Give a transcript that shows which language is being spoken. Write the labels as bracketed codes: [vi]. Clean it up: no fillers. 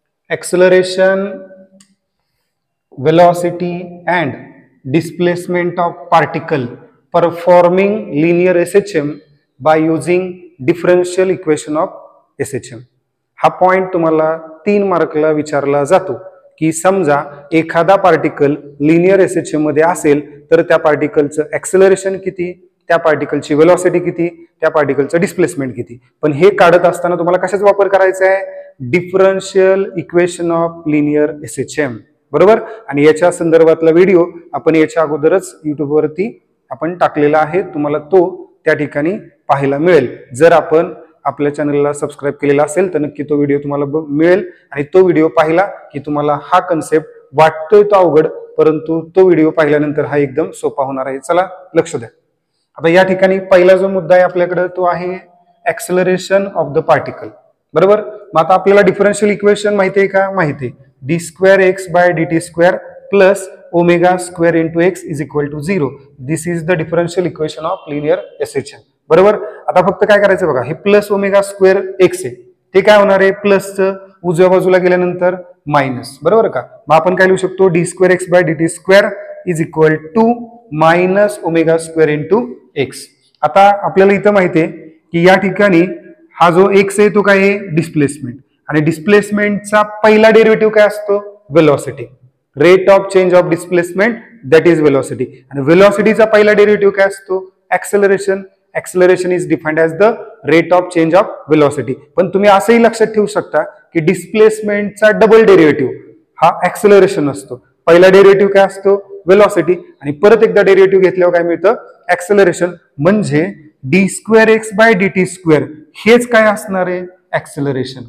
[en] Acceleration, velocity and displacement of particle performing linear SHM by using differential equation of SHM। [mr] हा point तुम्हाला 3 मार्कला विचारला जातो की समजा एखादा पार्टिकल लिनियर SHM मध्ये असेल तर त्या पार्टिकलचं एक्सेलरेशन किती, त्या पार्टिकलची वेलोसिटी किती, त्या पार्टिकलचं डिस्प्लेसमेंट किती। पण हे काढत असताना तुम्हाला कशाचा वापर करायचा आहे, differential equation of linear SHM, बरोबर। आणि याच्या संदर्भातला व्हिडिओ आपण याच्या अगोदरच YouTube वरती आपण टाकलेला आहे, तुम्हाला तो त्या ठिकाणी पाहायला मिळेल। जर आपण आपल्या चॅनलला सबस्क्राइब केलेला असेल तर नक्की तो व्हिडिओ तुम्हाला मिळेल आणि तो व्हिडिओ पाहिला की तुम्हाला हा कन्सेप्ट वाटतोय तो अवघड, परंतु तो व्हिडिओ पाहिल्यानंतर हा एकदम सोपा होणार आहे। चला लक्ष द्या। आता या ठिकाणी पहिला जो मुद्दा आहे आपल्याकडे तो आहे [en] acceleration of the particle, [mr] बरोबर। मग आता आपल्याला डिफरन्शियल इक्वेशन माहिती आहे का, माहिती आहे, d²x/dt² plus ω² × x is equal to 0। [en] This is the differential equation of linear SHM, बरोबर। [mr] आता फक्त काय करायचं बघा, हे प्लस ω² x आहे, ते काय होणार आहे, प्लसचं उजव्या बाजूला गेल्यानंतर मायनस, बरोबर का। मग आपण काय लिहू शकतो, d²x/dt² is equal to minus ω² × x। आता आपल्याला इथं माहिती आहे की या ठिकाणी हा जो x आहे तो काय आहे, डिस्प्लेसमेंट, आणि डिस्प्लेसमेंटचा पहिला डेरिव्हेटिव्ह काय असतो, velocity, [en] Rate of change of displacement that is velocity. [mr] आणि वेलोसिटीचा पहिला डेरिव्हेटिव्ह काय असतो, acceleration. [en] Acceleration is defined as the rate of change of velocity. [mr] पण तुम्ही असंही लक्षात ठेवू शकता की डिस्प्लेसमेंटचा डबल डेरिव्हेटिव्ह हा एक्सेलरेशन असतो। पहिला डेरिव्हेटिव्ह काय असतो, वेलोसिटी, आणि परत एकदा डेरिव्हेटिव्ह घेतल्यावर काय मिळतं, एक्सेलरेशन। म्हणजे d²x/dt² हेच काय असणार आहे, एक्सेलरेशन।